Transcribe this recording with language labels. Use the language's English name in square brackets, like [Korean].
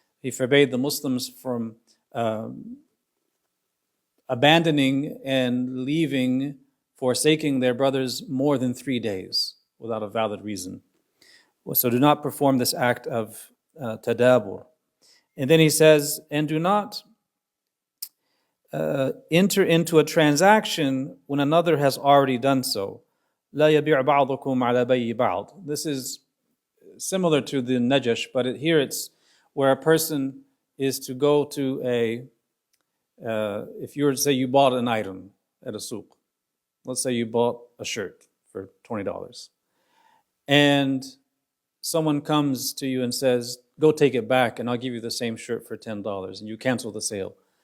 [English] He forbade the Muslims from abandoning and leaving, forsaking their brothers more than 3 days without a valid reason. So do not perform this act of tadabur. And then he says, and do not enter into a transaction when another has already done so. [Arabic] لا يبيع بعضكم على بيع بعض. [English] This is similar to the najash, but here it's where a person is to go to if you were to say you bought an item at a souk. Let's say you bought a shirt for $20. And someone comes to you and says, go take it back and I'll give you the same shirt for $10, and you cancel the sale.